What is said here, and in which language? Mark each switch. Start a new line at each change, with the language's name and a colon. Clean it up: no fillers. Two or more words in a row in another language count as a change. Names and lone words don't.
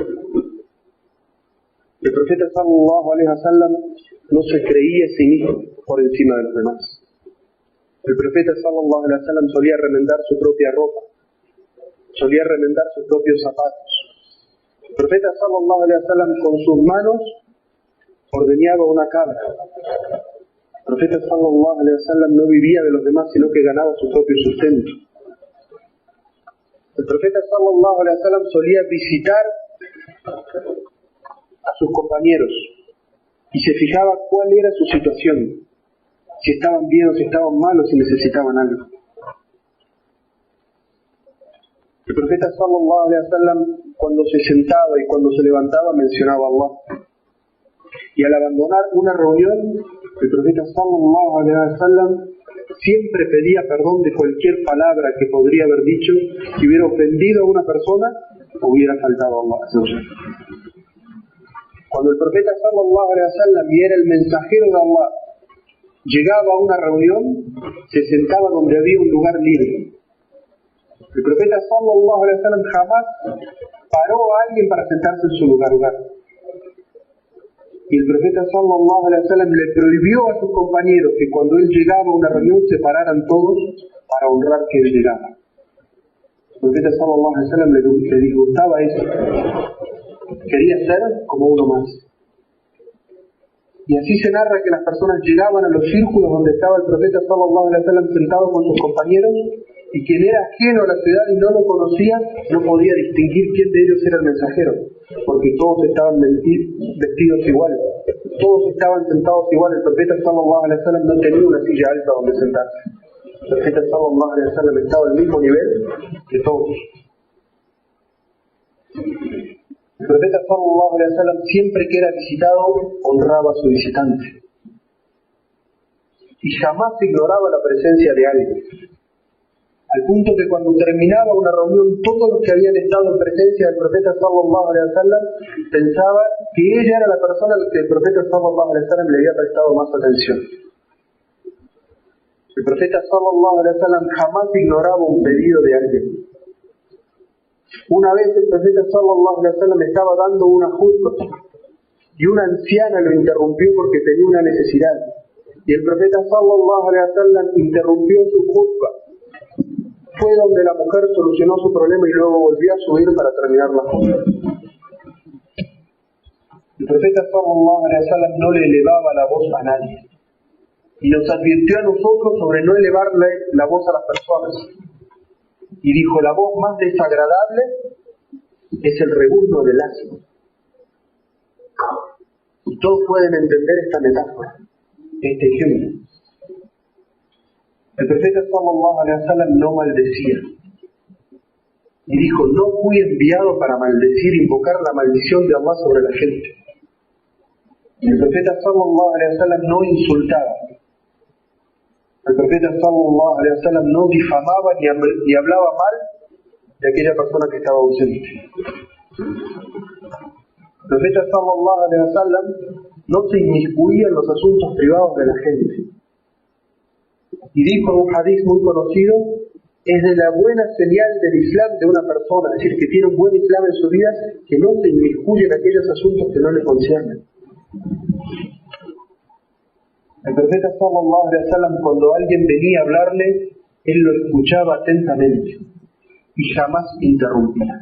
Spanish: El profeta
Arabic: صلى الله عليه وسلم
Spanish: no se creía a sí mismo por encima de los demás. El profeta
Arabic: صلى الله عليه وسلم
Spanish: solía remendar su propia ropa, solía remendar sus propios zapatos. El profeta
Arabic: صلى الله عليه وسلم
Spanish: con sus manos ordeñaba una cabra. El profeta
Arabic: صلى الله عليه وسلم
Spanish: no vivía de los demás, sino que ganaba su propio sustento. El profeta
Arabic: صلى الله عليه وسلم
Spanish: solía visitar a sus compañeros y se fijaba cuál era su situación, si estaban bien o si estaban mal o si necesitaban algo. El profeta
Arabic: صلى الله عليه وسلم,
Spanish: cuando se sentaba y cuando se levantaba, mencionaba a Allah. Y al abandonar una reunión, el profeta
Arabic: صلى الله عليه وسلم
Spanish: siempre pedía perdón de cualquier palabra que podría haber dicho que hubiera ofendido a una persona o hubiera faltado a Allah. Cuando el profeta
Arabic: صلى الله عليه وسلم,
Spanish: y era el mensajero de Allah, llegaba a una reunión, se sentaba donde había un lugar libre. El profeta
Arabic: صلى الله عليه وسلم
Spanish: jamás paró a alguien para sentarse en su lugar. Y el profeta
Arabic: صلى الله عليه وسلم
Spanish: le prohibió a sus compañeros que cuando él llegaba a una reunión se pararan todos para honrar que él llegaba. El profeta
Arabic: صلى الله عليه وسلم
Spanish: le disgustaba eso. Quería ser como uno más. Y así se narra que las personas llegaban a los círculos donde estaba el profeta
Arabic: صلى الله عليه وسلم
Spanish: sentado con sus compañeros, y quien era ajeno a la ciudad y no lo conocía no podía distinguir quién de ellos era el mensajero, porque todos estaban vestidos igual, todos estaban sentados igual. El profeta
Arabic: صلى الله عليه وسلم
Spanish: no tenía una silla alta donde sentarse. El profeta
Arabic: صلى الله عليه وسلم
Spanish: estaba al mismo nivel que todos. El profeta
Arabic: صلى الله عليه وسلم,
Spanish: siempre que era visitado, honraba a su visitante y jamás ignoraba la presencia de alguien, al punto que cuando terminaba una reunión, todos los que habían estado en presencia del profeta
Arabic: صلى الله عليه وسلم
Spanish: pensaban que ella era la persona a la que el profeta
Arabic: صلى الله عليه وسلم
Spanish: le había prestado más atención. El profeta
Arabic: صلى الله عليه وسلم
Spanish: jamás ignoraba un pedido de alguien. Una vez el profeta
Arabic: صلى الله عليه وسلم
Spanish: estaba dando una khutbah y una anciana lo interrumpió porque tenía una necesidad, y el profeta
Arabic: صلى الله عليه وسلم
Spanish: interrumpió su khutbah. Fue donde la mujer solucionó su problema y luego volvió a subir para terminar la khutbah. El profeta
Arabic: صلى الله عليه وسلم
Spanish: no le elevaba la voz a nadie y nos advirtió a nosotros sobre no elevarle la voz a las personas. Y dijo: la voz más desagradable es el rebuzno del asno. Y todos pueden entender esta metáfora, este ejemplo. El profeta
Arabic: صلى الله عليه وسلم
Spanish: no maldecía. Y dijo: no fui enviado para maldecir, invocar la maldición de Allah sobre la gente. El profeta
Arabic: صلى الله عليه وسلم
Spanish: no insultaba. El profeta
Arabic: صلى الله عليه وسلم
Spanish: no difamaba ni hablaba mal de aquella persona que estaba ausente. El profeta
Arabic: صلى الله عليه وسلم
Spanish: no se inmiscuía en los asuntos privados de la gente. Y dijo en un hadith muy conocido: es de la buena señal del Islam de una persona, es decir, que tiene un buen Islam en su vida, que no se inmiscuye en aquellos asuntos que no le conciernen. El profeta sallallahu alaihi wasallam, cuando alguien venía a hablarle, él lo escuchaba atentamente y jamás interrumpía.